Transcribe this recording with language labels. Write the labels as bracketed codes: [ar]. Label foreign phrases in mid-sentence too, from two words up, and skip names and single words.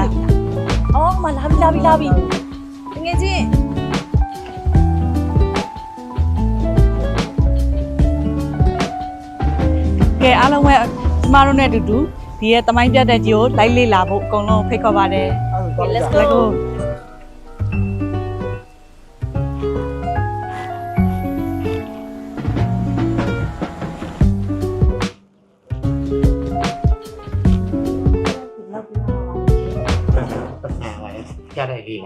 [my] အော်မလာပြီတကယ်ချင်း ကဲအားလုံးပဲကျမတို့နဲ့အတူတူဒီရဲ့သမိုင်းပြတက်ကြီးကိုလိုက်လေ့လာဖို့အကုန်လုံးဖိတ်ခေါ်ပါတယ် [en] let's Let's go go [my] ကြားလိုက်လေးလား